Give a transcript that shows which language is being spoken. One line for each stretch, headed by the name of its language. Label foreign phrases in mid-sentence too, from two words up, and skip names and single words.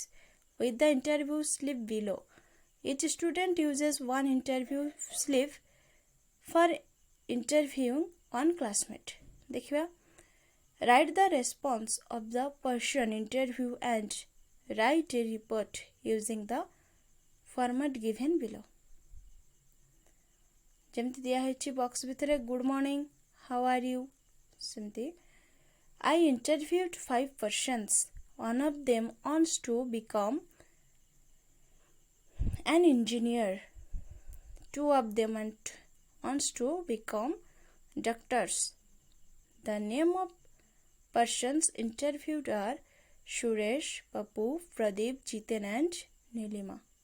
English: With the interview slip below. Each student uses one interview slip for interviewing one classmate. देखिए, write the response of the person interview and write a report using the format given below.
Odia: ଯେମିତି ଦିଆହେଇଛି ବକ୍ସ ଭିତରେ
English: good morning, how are you, ସେମିତି I interviewed 5 persons. One of them wants to become an engineer. 2 of them wants to become doctors. The name of persons interviewed are Suresh, Papu, Pradeep, Jiten and Nilima.